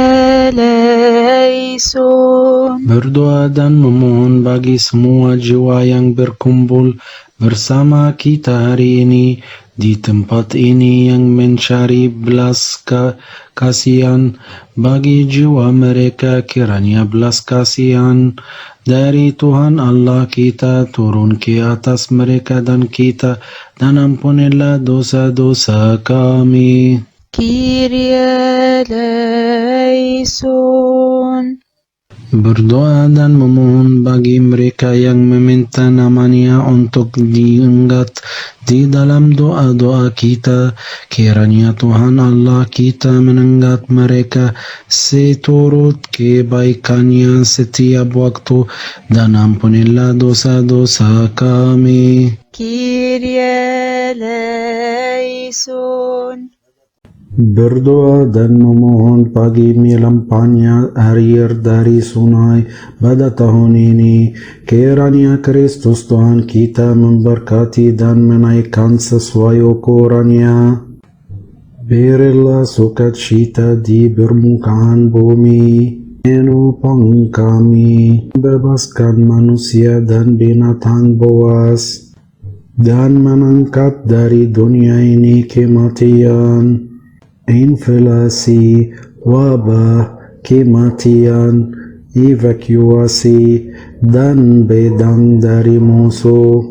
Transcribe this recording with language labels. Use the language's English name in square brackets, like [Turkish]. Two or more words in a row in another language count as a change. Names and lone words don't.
[Greek] Kyrie eleison. [Indonesian] Berdoa dan memohon bagi semua jiwa yang berkumpul bersama kita hari ini di tempat ini yang mencari belas kasihan bagi jiwa mereka, kiranya belas kasihan dari Tuhan Allah kita turun ke atas mereka dan kita, dan ampunilah dosa-dosa kami. [Greek] Kyrie eleison. [Indonesian] Berdoa dan memohon bagi mereka yang meminta namanya untuk diangkat di dalam doa-doa kita, kiranya Tuhan Allah kita mengangkat mereka seturut kebaikannya setiap waktu, dan ampunilah dosa-dosa kami. [Greek] Kyrie eleison. [Indonesian] Berdoa dan memohon bagi melimpahnya air dari sungai pada tahun ini, kiranya Kristus Tuhan kita memberkati dan menaikkan sesuai ukurannya. Berilah sukacita di permukaan bumi, menopang kami, bebaskan manusia dan binatang buas, dan mengangkat dari dunia ini kematian, inflasi, wabah, kematian, evakuasi, dan bedang dari musuh.